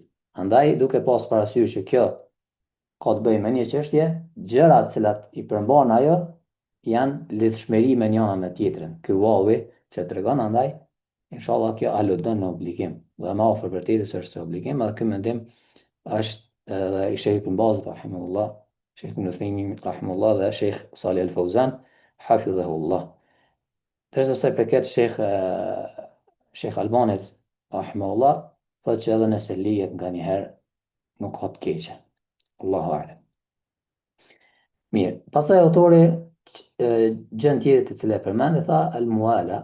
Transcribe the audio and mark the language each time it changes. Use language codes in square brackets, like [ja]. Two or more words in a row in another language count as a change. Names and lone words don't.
[sq] Andaj duke pas parasysh që kjo ka të bëjë me një çështje, gjërat cilat i përmban ajo janë lidhshmëri me njëra me tjetrën. Ky wavi që tregon andaj, inshallah kjo aludon në obligim. Dhe më afër vërtetës është se obligim, edhe ky mendim është edhe i Sheikh Ibn Baz rahimahullah, Sheikh Ibn Uthaymin rahimahullah dhe Sheikh Salih Al-Fawzan hafidhahullah. Tërsa se përket Sheikh Albanit rahimahullah, thotë që edhe nëse lihet nga një herë nuk ka të keqe. [ar] الله أعلم. [sq] Mirë, pastaj autori gjën tjetër të cilë e përmend, tha al-muala.